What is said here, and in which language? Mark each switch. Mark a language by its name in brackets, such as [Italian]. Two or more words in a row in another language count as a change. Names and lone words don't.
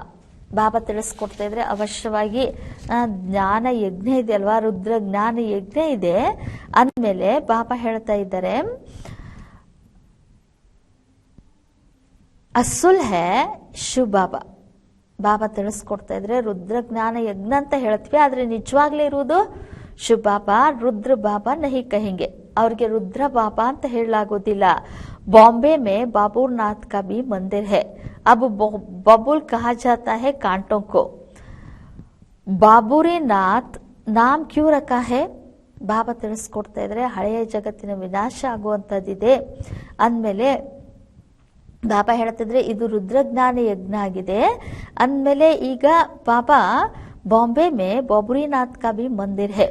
[Kannada] ಬಾಬಾ ತಿಳಿಸ್ಕೊಡ್ತಾ ಇದ್ರೆ ಅವಶ್ಯವಾಗಿ ಜ್ಞಾನ ಯಜ್ಞ ಇದೆ ಅಲ್ವಾ, ರುದ್ರ ಜ್ಞಾನ ಯಜ್ಞ ಇದೆ ಅಂದಮೇಲೆ ಬಾಬಾ ಹೇಳ್ತಾ ಇದ್ದಾರೆ [Hindi] असल है [Kannada] ಶಿವಬಾಬಾ. ಬಾಬಾ ತಿಳಿಸ್ಕೊಡ್ತಾ ಇದ್ರೆ ರುದ್ರ ಜ್ಞಾನ ಯಜ್ಞ ಅಂತ ಹೇಳ್ತೀವಿ, ಆದ್ರೆ ನಿಜವಾಗ್ಲೇ ಇರುವುದು ಶಿವಬಾಬಾ. [Hindi] रुद्र बाबा नहीं कहेंगे, [Kannada] ಅವ್ರಿಗೆ ರುದ್ರ ಬಾಬಾ ಅಂತ ಹೇಳಲಾಗೋದಿಲ್ಲ. [Hindi] बॉम्बे में बाबूरनाथ का भी मंदिर है. अब बबुल कहा जाता है कांटों को. बाबुरिनाथ नाम क्यों रखा है. [Kannada] ಬಾಬಾ ತಿಳಿಸ್ಕೊಡ್ತಾ ಇದ್ರೆ ಹಳೆಯ ಜಗತ್ತಿನ ವಿನಾಶ ಆಗುವಂತದ್ದಿದೆ ಅಂದ್ಮೇಲೆ ಬಾಬಾ ಹೇಳ್ತಿದ್ರೆ ಇದು ರುದ್ರಜ್ಞಾನ ಯಜ್ಞ ಆಗಿದೆ ಅಂದ್ಮೇಲೆ ಈಗ ಬಾಬಾ [Hindi] बॉम्बे में बाबुरिनाथ का भी मंदिर है.